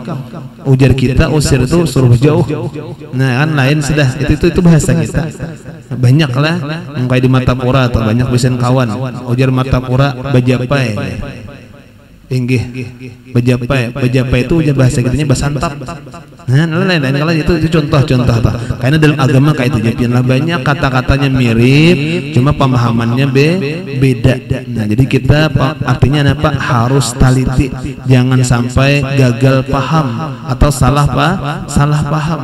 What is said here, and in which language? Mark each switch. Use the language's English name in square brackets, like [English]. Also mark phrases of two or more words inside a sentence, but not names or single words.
[Banjar] Ujar kita usir itu suruh jauh. Nah, kan lain sudah. Itu bahasa kita. Banyak lah kayak di Matapura atau banyak bisian kawan. Ujar Matapura bajapai. Inggih bajapai itu ujar bahasa kitanya basantap. Nah, lain kalau itu contoh karena dalam agama kayak itu japianlah banyak kata-katanya mirip cuma pemahamannya beda. [Indonesian] Nah, jadi kita artinya apa? Harus teliti, jangan sampai gagal paham atau salah paham.